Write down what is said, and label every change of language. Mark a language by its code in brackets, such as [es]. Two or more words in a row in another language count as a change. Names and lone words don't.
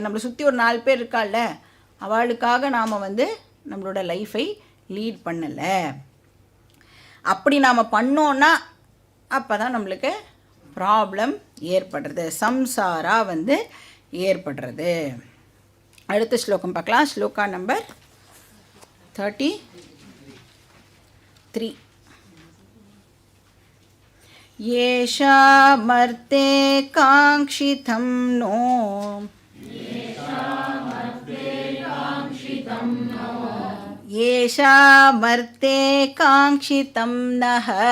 [ta] நம்மளை சுற்றி ஒரு 4 பேர் இருக்கால, அவளுக்காக நாம் வந்து நம்மளோட [en] life lead [ta] பண்ணலை. அப்படி நாம் பண்ணோன்னா அப்போ தான் நம்மளுக்கு ப்ராப்ளம் ஏற்படுறது, சம்சாரா வந்து ஏற்படுறது. அடுத்த ஸ்லோகம் பார்க்கலாம். ஸ்லோகா நம்பர் 33. [sa] येषा मर्ते काङ्क्षितं नो येषा मर्ते काङ्क्षितं नः